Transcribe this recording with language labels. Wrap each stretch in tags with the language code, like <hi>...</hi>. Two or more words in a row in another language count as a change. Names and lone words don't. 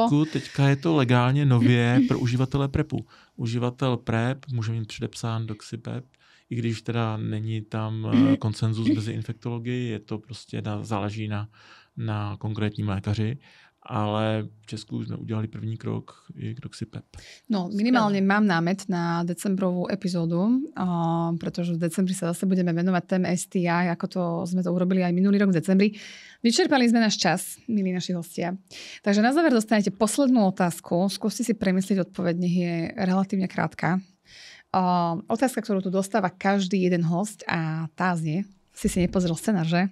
<cs>V Česku teďka je to legálně nově pro uživatele PrEPu. Uživatel PrEP může mít předepsán doxypep, i když teda není tam konsenzus mezi infektology, je to prostě záleží na konkrétním lékaři. ale v Česku jsme udělali první krok i k Doxypep.</cs> <sk>No, minimálne mám námet na decembrovú epizódu, pretože v decembri sa zase budeme venovať téme STI, ako to sme to urobili aj minulý rok v decembri. Vyčerpali sme náš čas, milí naši hostia. Takže na záver dostanete poslednú otázku. Skúste si premyslieť odpoveď, nech je relatívne krátka. Otázka, ktorú tu dostáva každý jeden host a tá znie, si nepozrel scenár, že?</sk>